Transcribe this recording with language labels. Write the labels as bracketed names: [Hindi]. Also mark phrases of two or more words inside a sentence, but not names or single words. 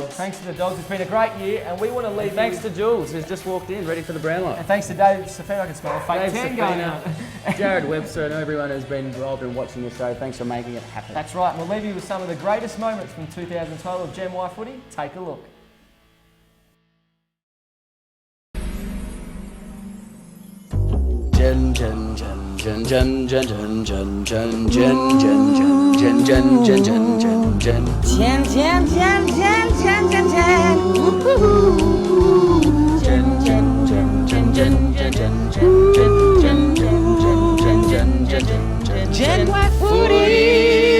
[English] thanks to the dogs. It's been a great year, and we want to leave. Thanks to Jules, who's just walked in, ready for the Brownlow. and thanks to Dave Safir. I can smell a fake Dave tan going out. Jared Webster and everyone who's been involved in watching the show. Thanks for making it happen. That's right. We'll leave you with some of the greatest moments from 2012 of Gen Y footy. Take a look. Gen gen gen gen gen gen gen gen gen gen gen gen gen gen gen gen gen gen. 10, 10, 10, 10, 10, 10, 10. Woo-hoo. Gen gen gen gen gen gen gen gen gen gen gen gen gen gen Gen Y Footy.